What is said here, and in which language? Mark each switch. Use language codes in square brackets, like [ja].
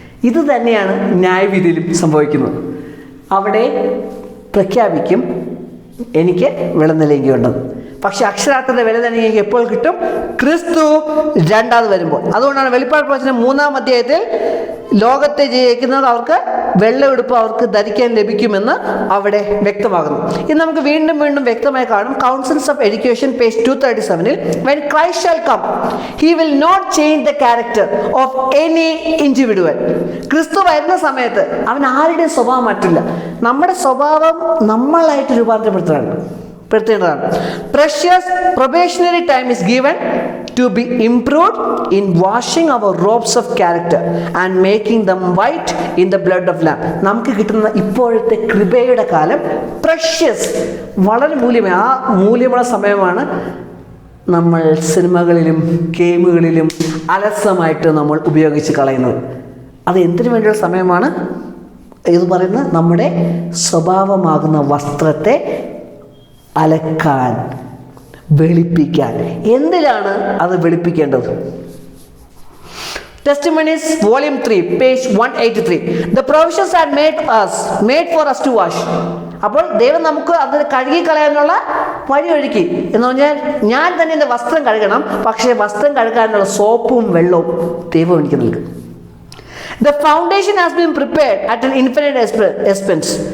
[ml] ഇത് തന്നെയാണ് ന്യായവിധിയിലും സംഭവിക്കുന്നത്. അവിടെ പ്രഖ്യാപിക്കും എനിക്ക് വെള്ളനിലയുണ്ടെന്ന്. പക്ഷെ അക്ഷരാർത്ഥത്തിന്റെ വില തന്നെ എനിക്ക് എപ്പോൾ കിട്ടും? ക്രിസ്തു രണ്ടാമത് വരുമ്പോൾ. അതുകൊണ്ടാണ് വെളിപ്പാട് പ്രവചനം 3-ാം അധ്യായത്തിൽ ലോകത്തെ ജയിക്കുന്നത് അവർക്ക് വെള്ളയെടുപ്പ് അവർക്ക് ധരിക്കാൻ ലഭിക്കുമെന്ന് അവിടെ വ്യക്തമാകുന്നു. ഇത് നമുക്ക് വീണ്ടും വീണ്ടും വ്യക്തമായി കാണും. [en] Councils of education page 237-ൽ when Christ shall come he will not change the character of any individual. [ml] ക്രിസ്തു വരുന്ന സമയത്ത് അവൻ ആരുടെയും സ്വഭാവം മാറ്റില്ല. നമ്മുടെ സ്വഭാവം നമ്മളായിട്ട് രൂപാന്തരപ്പെടുത്തേണ്ടതാണ്. [en] Precious probationary time is given to be improved in washing our robes of character and making them white in the blood of lamb. [ml] നമുക്ക് കിട്ടുന്ന ഇപ്പോഴത്തെ കൃപയുടെ കാലം പ്രഷ്യസ്, വളരെ മൂല്യമായ ആ മൂല്യമുള്ള സമയമാണ് നമ്മൾ സിനിമകളിലും ഗെയിമുകളിലും അലസമായിട്ട് നമ്മൾ ഉപയോഗിച്ച് കളയുന്നത്. അത് എന്തിനു വേണ്ടിയുള്ള സമയമാണ്? ഇത് പറയുന്നത് നമ്മുടെ സ്വഭാവമാകുന്ന വസ്ത്രത്തെ അലക്കാൻ, വെളുപ്പിക്കാൻ. എന്തിലാണ് അത് വെളുപ്പിക്കേണ്ടത്? [en] Testimonies volume 3 page 183. The provisions are made for us to wash. [ml] അപ്പോൾ ദൈവം നമുക്ക് അത് കഴുകി കളയാനുള്ള വഴി ഒരുക്കി എന്ന് പറഞ്ഞാൽ, ഞാൻ തന്നെ എൻ്റെ വസ്ത്രം കഴുകണം, പക്ഷേ വസ്ത്രം കഴുകാനുള്ള സോപ്പും വെള്ളവും ദൈവം എനിക്ക് നൽകും. [en] The foundation has been prepared at an infinite expense.